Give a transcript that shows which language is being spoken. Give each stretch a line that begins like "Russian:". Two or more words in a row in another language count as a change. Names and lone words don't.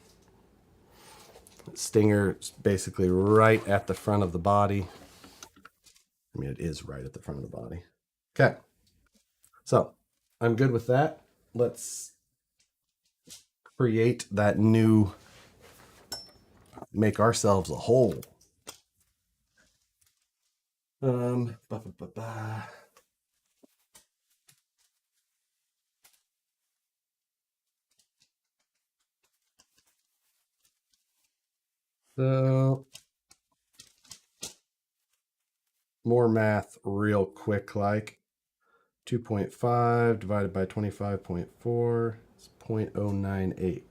English: Stinger basically right at the front of the body. I mean, it is right at the front of the body. Okay. So I'm good with that. Let's create that new, make ourselves a hole. Um, ba, ba, ba, ba. So more math real quick, like 2.5 divided by 25.4 is 0.098.